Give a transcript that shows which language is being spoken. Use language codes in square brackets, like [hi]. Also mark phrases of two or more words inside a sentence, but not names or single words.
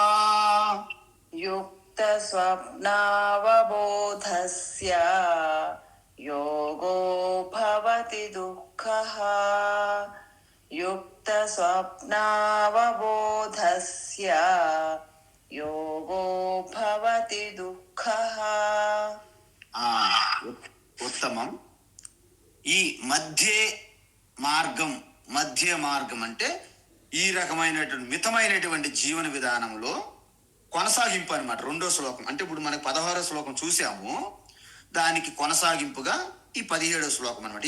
[sa] युक्तस्वप्नावबोधस्य योगो भवति दुःखः युक्तस्वप्नावबोधस्य योगो भवति दुःखः [te] ఆ, ఉత్తమం. ఈ మధ్య మార్గం అంటే ఈ రకమైనటువంటి మితమైనటువంటి జీవన విధానంలో కొనసాగింపు అనమాట. 2వ శ్లోకం అంటే ఇప్పుడు మనకి 16వ శ్లోకం చూసాము, దానికి కొనసాగింపుగా ఈ 17వ శ్లోకం అనమాట.